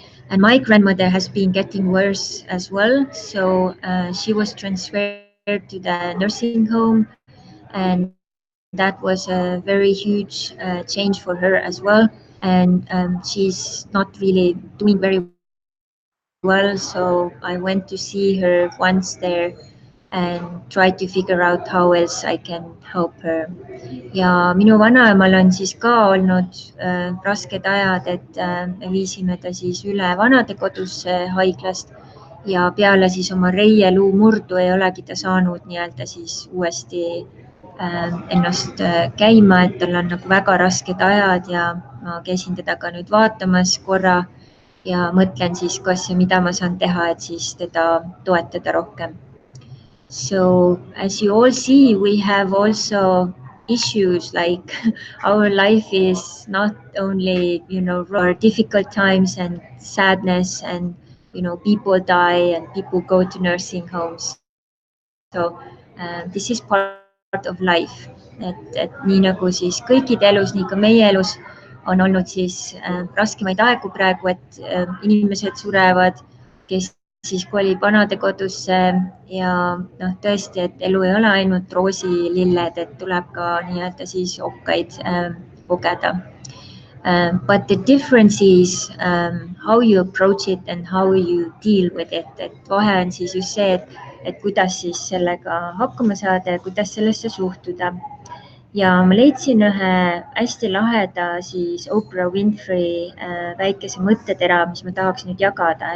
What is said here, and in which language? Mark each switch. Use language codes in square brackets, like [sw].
[en] And my grandmother has been getting worse as well. So she was transferred to the nursing home, and that was a very huge change for her as well. And she's not really doing very well. So I went to see her once there and try to figure out how else I can help her. [et] Ja minu vanaemal on siis ka olnud rasked ajad, et me viisime ta siis üle vanadekodusse haiglast ja peale siis oma reieluu murdu ei olegi ta saanud nii-öelda siis uuesti ennast käima, et tal on nagu väga rasked ajad ja ma käisin teda ka nüüd vaatamas korra ja mõtlen siis, kas ja mida ma saan teha, et siis teda toetada rohkem. [en] So as you all see, we have also issues like our life is not only, our difficult times and sadness and, people die and people go to nursing homes. So this is part of life. [et] Et nii nagu siis kõikide elus, nii ka meie elus on olnud siis raskemaid aegu praegu, et inimesed surevad, kes siis kolib vanadekodusse ja tõesti, et elu ei ole ainult roosillilled, et tuleb ka nii-öelda siis okkaid kogeda. [en] But the difference is how you approach it and how you deal with it. [et] Et vahe on siis just see, et kuidas siis sellega hakkama saada ja kuidas sellesse suhtuda. Ja ma leidsin ühe hästi laheda siis Oprah Winfrey väikese mõttetera, mis ma tahaks nüüd jagada.